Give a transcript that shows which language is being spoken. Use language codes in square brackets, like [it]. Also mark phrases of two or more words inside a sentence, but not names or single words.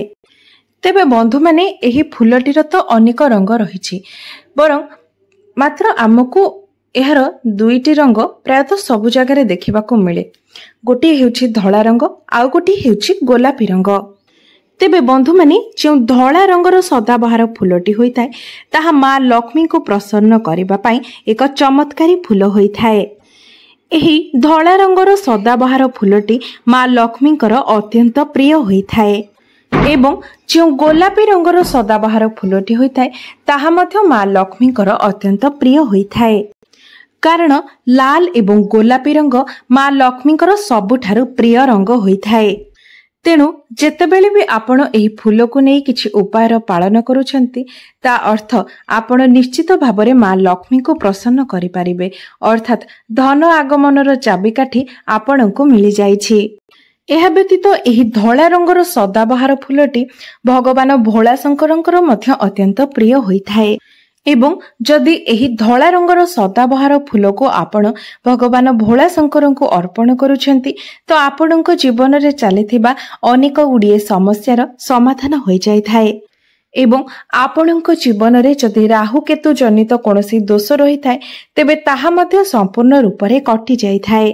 [or] ତେବେ ବନ୍ଧୁ ମାନେ ଏହି ଫୁଲଟିର ତ ଅନେକ ରଙ୍ଗ ରହିଛି ବରଂ ମାତ୍ର ଆମକୁ ଏହାର 2ଟି ରଙ୍ଗ ପ୍ରାୟତଃ ସବୁ ଜାଗା ଦେଖିବାକୁ ମିଳେ ଗୋଟେ ହେଉଛି ଧଳା ରଙ୍ଗ ଆଉ ଗୋଟେ ହେଉଛି ଗୋଲାପୀ ରଙ୍ଗ। ତେବେ ବନ୍ଧୁ ମାନେ ଯୋ ଧଳା ରଙ୍ଗର ସଦାବାହାର ଫୁଲଟି ହୋଇଥାଏ ତାହା ମା ଲକ୍ଷ୍ମୀଙ୍କୁ ପ୍ରସନ୍ନ କରିବା ପାଇଁ ଏକ ଚମତ୍କାରୀ ଫୁଲ ହୋଇଥାଏ। ଏହି ଧଳା ରଙ୍ଗର ସଦାବାହାର ଫୁଲଟି ମା ଲକ୍ଷ୍ମୀଙ୍କର ଅତ୍ୟନ୍ତ ପ୍ରିୟ ହୋଇଥାଏ ଏବଂ ଯୋ ଗୋଲାପୀ ରଙ୍ଗର ସଦାବାହାର ଫୁଲଟି ହୋଇଥାଏ ତାହା ମଧ୍ୟ ମା ଲକ୍ଷ୍ମୀଙ୍କର ଅତ୍ୟନ୍ତ ପ୍ରିୟ ହୋଇଥାଏ କାରଣ ଲାଲ ଏବଂ ଗୋଲାପୀ ରଙ୍ଗ ମା ଲକ୍ଷ୍ମୀଙ୍କର ସବୁଠାରୁ ପ୍ରିୟ ରଙ୍ଗ ହୋଇଥାଏ। ତେଣୁ ଯେତେବେଳେ ଭି ଆପଣ ଏହି ଫୁଲକୁ ନହିଁ କିଛି ଉପାୟର ପାଳନ କରୁଛନ୍ତି ତା ଅର୍ଥ ଆପଣ ନିଶ୍ଚିତ ଭାବରେ ମା ଲକ୍ଷ୍ମୀଙ୍କୁ ପ୍ରସନ୍ନ କରି ପାରିବେ ଅର୍ଥାତ ଧନ ଆଗମନର ଚାବିକାଠି ଆପଣଙ୍କୁ ମିଳି ଯାଇଛି। ଏହା ବ୍ୟତୀତ ଏହି ଧଳା ରଙ୍ଗର ସଦାବାହାର ଫୁଲଟି ଭଗବାନ ଭୋଳା ଶଙ୍କରଙ୍କର ମଧ୍ୟ ଅତ୍ୟନ୍ତ ପ୍ରିୟ ହୋଇଥାଏ ଏବଂ ଯଦି ଏହି ଧଳା ରଙ୍ଗର ସଦାବାହାର ଫୁଲକୁ ଆପଣ ଭଗବାନ ଭୋଳା ଶଙ୍କରଙ୍କୁ ଅର୍ପଣ କରୁଛନ୍ତି ତ ଆପଣଙ୍କ ଜୀବନରେ ଚାଲିଥିବା ଅନେକ ଗୁଡ଼ିଏ ସମସ୍ୟାର ସମାଧାନ ହୋ ଯାଏ ଥାଏ ଏବଂ ଆପଣଙ୍କ ଜୀବନରେ ଯଦି ରାହୁ କେତୁ ଜନିତ କୌଣସି ଦୋଷ ରହିଥାଏ ତେବେ ତାହା ମଧ୍ୟ ସମ୍ପୂର୍ଣ୍ଣ ରୂପରେ କଟି ଯାଏ ଥାଏ।